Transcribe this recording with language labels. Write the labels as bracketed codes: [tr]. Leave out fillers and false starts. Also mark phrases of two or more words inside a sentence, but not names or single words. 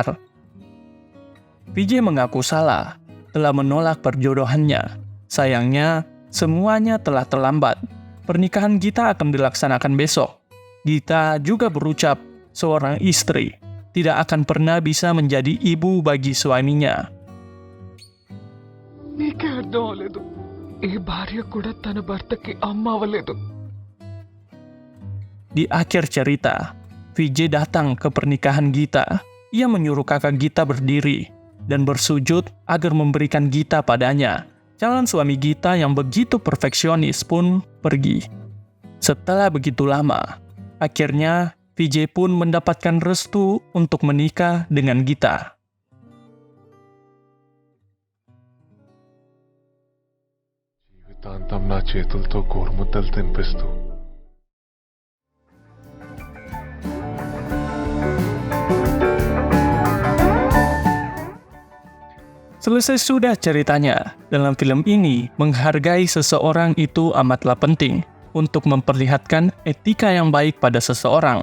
[id] Vijay mengaku salah, telah menolak perjodohannya. Sayangnya, semuanya telah terlambat. Pernikahan Gita akan dilaksanakan besok. Gita juga berucap, seorang istri tidak akan pernah bisa menjadi ibu bagi suaminya. [te] నీకే అర్థం అవ్వలేదు. ఏ భార్య కూడా తన భర్తకి అమ్మ అవ్వలేదు. [id] Di akhir cerita, Vijay datang ke pernikahan Gita. Ia menyuruh kakak Gita berdiri. dan bersujud agar memberikan Gita padanya. Calon suami Gita yang begitu perfeksionis pun pergi. Setelah begitu lama, akhirnya Vijay pun mendapatkan restu untuk menikah dengan Gita. [te] జీవితాంతం నా చేతులతో గోరుముద్దలు తినిపిస్తూ [id] Selesai sudah ceritanya. Dalam film ini, menghargai seseorang itu amatlah penting untuk memperlihatkan etika yang baik pada seseorang.